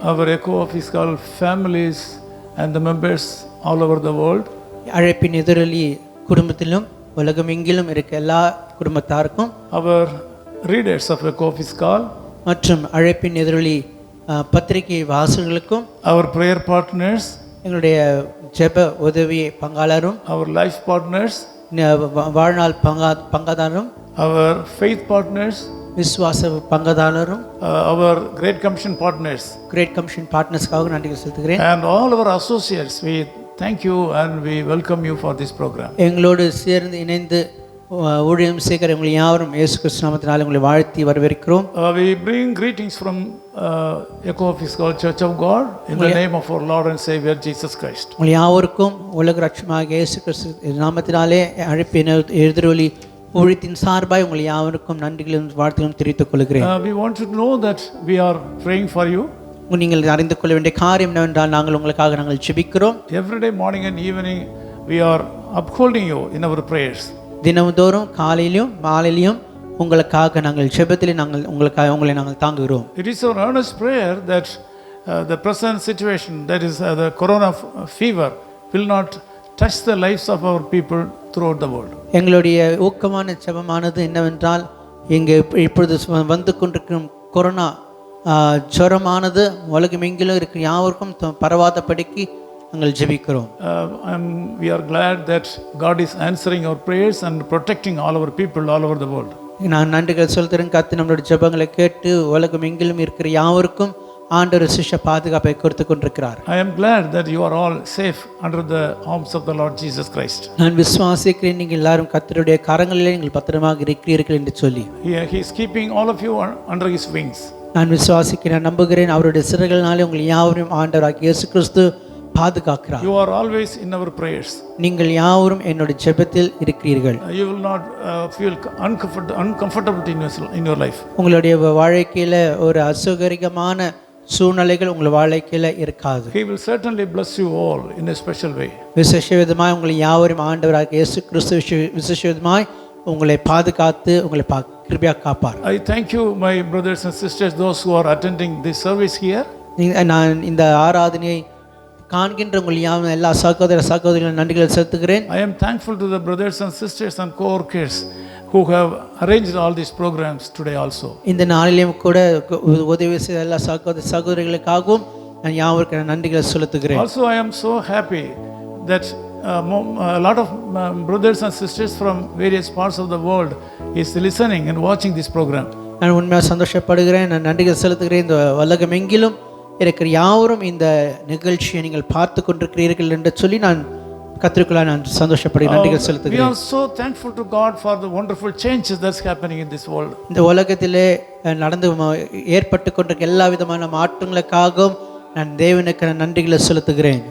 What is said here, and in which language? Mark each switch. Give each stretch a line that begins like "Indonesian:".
English: Our Echo Office Call families and the members all over the world.
Tamil: அழைப்பின் எதிரொலி குடும்பத்திலும் உலகமெங்கிலும் இருக்க எல்லா குடும்பத்தாருக்கும்,
English: Our readers of Echo Office Call,
Tamil: மற்றும் அழைப்பின் எதிரொலி பத்திரிகை வாசகர்களுக்கும்,
English: our prayer partners,
Tamil: எங்களுடைய ஜெப உதவி பங்காளரும்,
English: our life partners,
Tamil: வாழ்நாள் பங்காதாரரும்,
English: our faith partners,
Tamil: விசுவாச பங்காதாரரும்,
English: our Great Commission partners,
Tamil: great commission பார்ட்னர்ஸ்க்காக நன்றி செலுத்துகிறேன்.
English: and all our associates. We thank you and we welcome you for this program.
Tamil: எங்களோடு சேர்ந்து இணைந்து ஊழியம் செய்கிற உங்களை யாவரும் இயேசு கிறிஸ்து நாமத்தினாலே உங்களை வாழ்த்தி வரவேற்கிறோம்.
English: We bring greetings from Echo Office Call Church of God in the name of our Lord and Savior Jesus Christ.
Tamil: உங்களை யாவருக்கும் உலக ரட்சகமாகிய இயேசு கிறிஸ்து நாமத்தினாலே அழைப்பின் எதிரொலி ஊழியத்தின் சார்பாய் உங்களை யாவருக்கும் நன்றிகளும் வாழ்த்துகளும் தெரிவித்துக் கொள்கிறேன்.
English: We want to know that we are praying for you.
Tamil: நீங்கள் அறிந்து கொள்ள வேண்டிய காரியம் என்னவென்றால் நாங்கள் உங்களுக்காக நாங்கள் ஜெபிக்கிறோம்.
English: Every day, morning and evening, we are upholding you in our prayers.
Tamil: தினந்தோறும் காலையிலும் மாலையிலும் உங்களுக்காக நாங்கள் ஜெபத்திலே உங்களை நாங்கள் தாங்குகிறோம்.
English: It is our earnest prayer that the present situation, that is the corona fever, will not touch the lives of our people throughout the world.
Tamil: எங்களுடைய ஊக்கமான ஜெபமானது என்னவென்றால் இங்கே இப்பொழுது வந்து கொண்டிருக்கும் கொரோனா ஜுரமானது உலகமெங்கிலும் இருக்கிற யாவருக்கும் பரவாதபடிக்கு நாங்கள் ஜெபிக்கிறோம்.
English: We are glad that God is answering our prayers and protecting all our people all over the world.
Tamil: நான் நன்றிகள் செலுத்துகிறேன். கர்த்தர் நம்மளுடைய ஜெபங்களை கேட்டு உலகமெங்கிலும் இருக்கிற யாவருக்கும் ஆண்டவர் விசேஷ பாதுகாப்பை கொடுத்து கொண்டிருக்கிறார்.
English: I am glad that you are all safe under the arms of the Lord Jesus Christ.
Tamil: நான் விசுவாசிக்கிறேன் நீங்கள் எல்லாரும் கர்த்தருடைய கரங்களிலே நீங்கள் பத்திரமாக இருக்கிறீர்கள் என்று சொல்லி.
English: He is keeping all of you under his wings.
Tamil: நான் விசுவாசிக்கிறேன், நம்புகிறேன். அவருடைய சிறகுகளினாலே உங்கள் யாவரும் ஆண்டவராகிய இயேசு கிறிஸ்து பாதுகாக்கிறார்.
English: You are always in our prayers.
Tamil: நீங்கள் யாவரும் என்னுடைய ஜெபத்தில் இருக்கிறீர்கள்.
English: You will not feel uncomfortable in your life.
Tamil: உங்களுடைய வாழ்க்கையில ஒரு அசௌகரியமான சூழ்நிலைகள் உங்கள் வாழ்க்கையில இருக்காது.
English: He will certainly bless you all in a special way.
Tamil: விசேஷ விதமாய் உங்களை யாவரும் ஆண்டவராகிய இயேசு கிறிஸ்து விசேஷ விதமாய் உங்களை பாதுகாத்து உங்களை கிருபையா காப்பார்.
English: I thank you, my brothers and sisters, those who are attending this service here.
Tamil: நான் இந்த ஆராதனையை காண்கின்ற உங்கள் யாவரும் எல்லா சகோதரிகளும் நன்றிகளை செலுத்துகிறேன்.
English: I am thankful to the brothers and sisters and co-workers who have arranged all these programs today also.
Tamil: இந்த நாளிலும் கூட உதவி செய்த எல்லா சகோதரிகளுக்காகவும் நான் யாவருக்கும் நன்றிகளை செலுத்துகிறேன்.
English: Also I am so happy that a lot of brothers and sisters from various parts of the world is listening and watching this program.
Tamil: நான் உண்மையாக சந்தோஷப்படுகிறேன். நான் நன்றிகள் செலுத்துகிறேன். இந்த உலகம் எங்கிலும் இருக்கிற யாவரும் இந்த நிகழ்ச்சியை நீங்கள் பார்த்து கொண்டிருக்கிறீர்கள் என்று சொல்லி நான் கர்த்தருக்குள்ள நான் சந்தோஷப்படுகிறேன், நன்றிகள் செலுத்துகிறேன்.
English: We are so thankful to God for the wonderful changes that's happening in this world.
Tamil: இந்த உலகத்திலே நடந்து ஏற்பட்டு கொண்டிருக்கிற எல்லா விதமான மாற்றங்களுக்காகவும் நான் தேவனுக்கு நன்றிகளை செலுத்துகிறேன்.